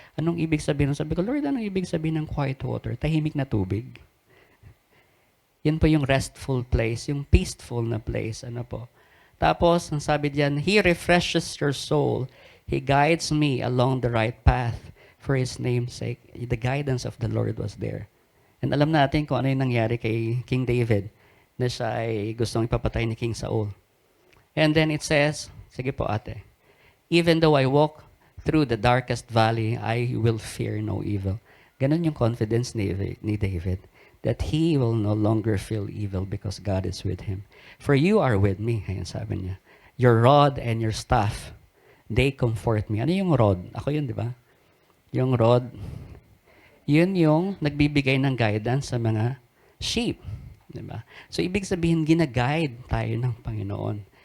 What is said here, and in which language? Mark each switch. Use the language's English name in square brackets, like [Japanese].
[Filipino] Anong ibig sabihin? Sabi ko, Lord, anong ibig sabihin ng quiet water? Tahimik na tubig. Yan po yung restful place, yung peaceful na place. Ano po? Tapos, ang sabi diyan, [English] He refreshes your soul. He guides me along the right path for His name's sake. The guidance of the Lord was there. [Filipino] And alam natin kung ano yung nangyari kay King David na siya ay gustong ipapatay ni King Saul. [English] And then it says, sige po ate, even though I walk through the darkest valley, I will fear no evil. [Filipino] Ganon yung confidence ni David, [English] that he will no longer feel evil because God is with him. For you are with me, [Filipino] ayan sabi niya. [English] Your rod and your staff, they comfort me. Ano yung rod? [Filipino] Ako yun, di ba? Yung rod, yun yung nagbibigay ng guidance sa mga sheep. Diba? So, ibig sabihin, gina-guide tayo ng Panginoon.